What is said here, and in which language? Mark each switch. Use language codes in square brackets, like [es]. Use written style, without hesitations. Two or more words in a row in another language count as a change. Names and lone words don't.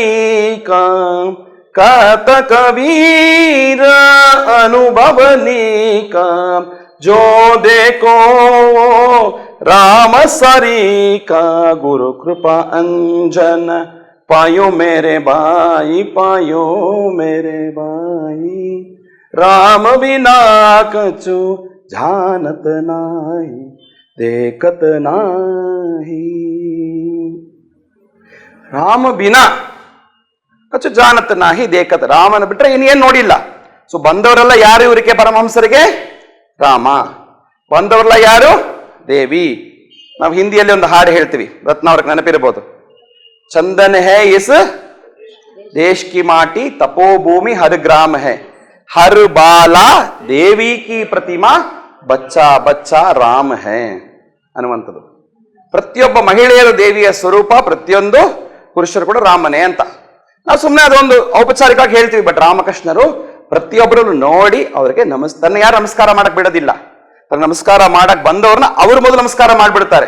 [hi] का, कहत कबीरा अनुभवनी का, जो देखो राम सरी का, गुरु कृपा अंजन पायो मेरे भाई, पायो मेरे भाई, राम बिना कछु जानत नाही, देखत नाही. राम बिना कछु जानत नाही देखत. [kn] ರಾಮನ ಬಿಟ್ರೆ ಇನ್ನೇನ್ ನೋಡಿಲ್ಲ. ಸೊ ಬಂದವರೆಲ್ಲ ಯಾರು ಇವರಿಗೆ? ಪರಮಹಂಸರಿಗೆ ರಾಮ. ಬಂದವರೆಲ್ಲ ಯಾರು? ದೇವಿ. ನಾವು ಹಿಂದಿಯಲ್ಲಿ ಒಂದು ಹಾಡು ಹೇಳ್ತೀವಿ, ರತ್ನ ಅವ್ರಿಗೆ ನೆನಪಿರ್ಬೋದು. [hi] चंदन है इस देश की माटी, तपोभूमि हर ग्राम है, हर बाला देवी की प्रतिमा, बच्चा बच्चा राम है ಅನ್ನುವಂಥದ್ದು. [kn] ಪ್ರತಿಯೊಬ್ಬ ಮಹಿಳೆಯರು ದೇವಿಯ ಸ್ವರೂಪ, ಪ್ರತಿಯೊಂದು ಪುರುಷರು ಕೂಡ ರಾಮನೇ ಅಂತ. ನಾವು ಸುಮ್ಮನೆ ಅದೊಂದು ಔಪಚಾರಿಕವಾಗಿ ಹೇಳ್ತೀವಿ. ಬಟ್ ರಾಮಕೃಷ್ಣರು ಪ್ರತಿಯೊಬ್ಬರನ್ನು ನೋಡಿ ಅವರಿಗೆ ತನ್ನ ಯಾರು ನಮಸ್ಕಾರ ಮಾಡಕ್ ಬಿಡೋದಿಲ್ಲ. ತನ್ನ ನಮಸ್ಕಾರ ಮಾಡಕ್ ಬಂದವ್ರನ್ನ ಅವರು ಮೊದಲು ನಮಸ್ಕಾರ ಮಾಡ್ಬಿಡ್ತಾರೆ.